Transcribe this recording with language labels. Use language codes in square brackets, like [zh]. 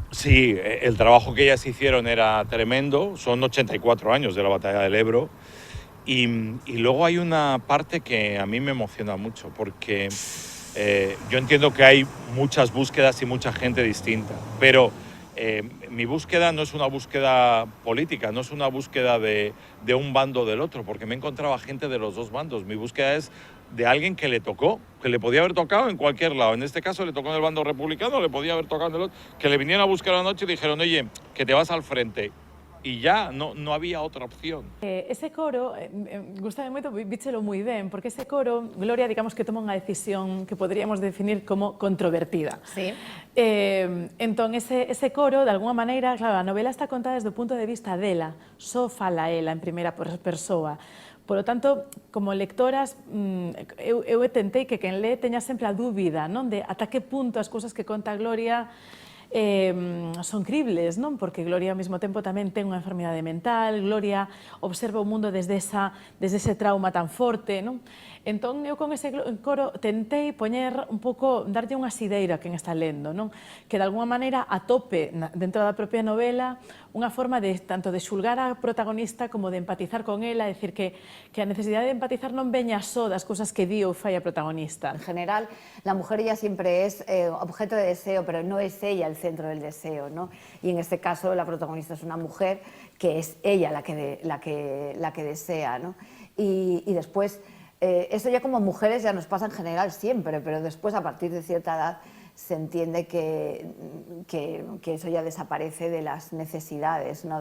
[es] Sí, el trabajo que ellas hicieron era tremendo, son 84 años de la batalla del Ebro y luego hay una parte que a mí me emociona mucho porque yo entiendo que hay muchas búsquedas y mucha gente distinta, pero mi búsqueda no es una búsqueda política, no es una búsqueda de un bando o del otro, porque me encontraba gente de los 2 bandos. Mi búsqueda es de alguien que le tocó, que le podía haber tocado en cualquier lado. En este caso le tocó en el bando republicano, le podía haber tocado en el otro, que le vinieron a buscar a la noche y dijeron, oye, que te vas al frente. Y ya, no había outra opción. [gl] Ese coro, gustame moito, víchelo moi ben, porque ese coro, Gloria, digamos que toma unha decisión que poderíamos definir como controvertida. Sí. Entón, ese coro, de alguma maneira, claro, a novela está contada desde o punto de vista dela, só fala ela en primeira persoa. [es] Por lo tanto, como lectoras, [gl] eu tentei que quen lee teña sempre a dúbida, non? De ata que punto as cousas que conta Gloria son cribles, non? Porque Gloria ao mesmo tempo tamén ten unha enfermidade mental, Gloria observa o mundo desde ese trauma tan forte, non? Entón, eu con ese coro tentei poñer un pouco, darlle unha sideira a quen está lendo, non? Que de alguma maneira atope dentro da propia novela unha forma tanto de xulgar a protagonista como de empatizar con ela, decir que a necesidade de empatizar non veña só das cousas que di ou fai a protagonista. [es] En general, la mujer ya siempre es objeto de deseo, pero no es ella el centro del deseo, ¿no? Y en este caso la protagonista es una mujer que es ella la que desea, ¿no? Y después, eso ya como mujeres ya nos pasa en general siempre, pero después a partir de cierta edad se entiende que eso ya desaparece de las necesidades, ¿no?